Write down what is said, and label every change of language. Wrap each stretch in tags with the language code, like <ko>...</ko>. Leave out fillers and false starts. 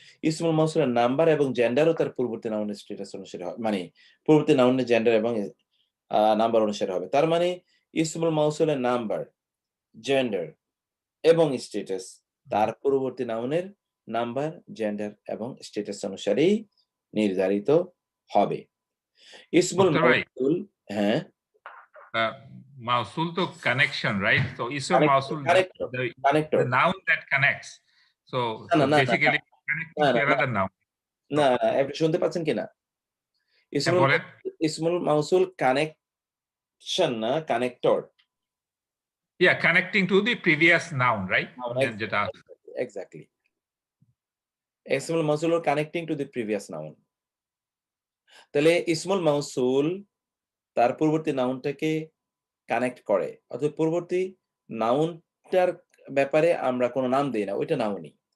<bn>ইসমুল মাউসুলের নাম্বার এবং জেন্ডারও তার পূর্ববর্তী নাউনের স্ট্যাটাস অনুসারে হবে, মানে পূর্ববর্তী নাউনের জেন্ডার এবং নাম্বার অনুসারে হবে। তার মানে ইসমুল মাউসুলের নাম্বার, জেন্ডার এবং স্ট্যাটাস তার পূর্ববর্তী নাউনের নাম্বার, জেন্ডার এবং স্ট্যাটাস অনুসারেই নির্ধারিত হবে। ইসমুল মাউসুল, হ্যাঁ,</bn> <en>Mausul to connection, right? So ism Mausul, connector, the noun that connects. So basically connecting to another noun.</en> <bn>না আপনি শুনতে পাচ্ছেন কিনা? ইসমুল মাউসুল কানেকশন না, connector.</bn> <en>Yeah, connecting to the previous noun, right? Exactly.</en> <bn>ইসমুল মাউসুল</bn> <en>Connecting to the previous noun.</en> <bn>তাহলে ইসমুল মাউসুল তার পূর্ববর্তী নাউনটাকে কানেক্ট করে, অর্থাৎ পূর্ববর্তী নাউনটার ব্যাপারে আমরা কোনো নাম দিই না, ওইটা নাউনই।</bn>